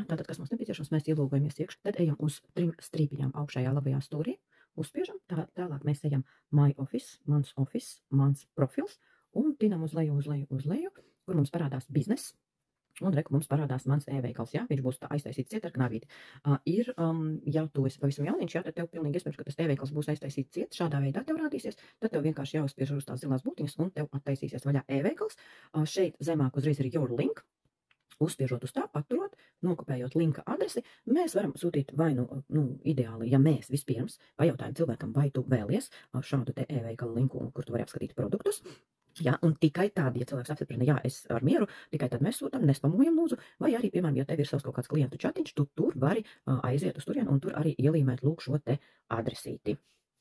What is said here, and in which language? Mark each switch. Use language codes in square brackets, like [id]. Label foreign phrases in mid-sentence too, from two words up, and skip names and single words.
[lv] Tātad, kas mums nepieciešams, mēs ielūgojamies iekšā, tad ejam uz 3 strīpiņām augšējā labajā stūrī, uzspiežam, tālāk mēs ejam [en] My Office, [lv] mans profils, un tinam uz leju, kur mums parādās bizness. Un reku mums parādās mans e-veikals, ja? Viņš būs tā aiztaisīts ciet ar knavīti. Ja tu esi pavisam jauniņš, ja, tad tev pilnīgi iespējams, ka tas e-veikals būs aiztaisīts ciet, šādā veidā tev rādīsies, tad tev vienkārši jāuzspiež uz tās zilās būtiņas un tev attaisīsies vaļā e-veikals. Šeit zemāk uzreiz ir [en] your link. [lv] Uzspiežot uz tā, paturot, nokopējot linka adresi, mēs varam sūtīt vai ideāli, ja mēs vispirms pajautājam cilvēkam, vai tu vēlies šādu te e-veikalu linku, kur tu vari apskatīt produktus. Ja, un tikai tad, ja cilvēks apstiprina, jā, es ar mieru, tikai tad mēs sūtam, nespamojam lūdzu, vai arī, piemēram, ja tev ir savs kaut kāds klientu čatiņš, tu tur vari aiziet uz turienu un tur arī ielīmēt lūk šo te adresīti.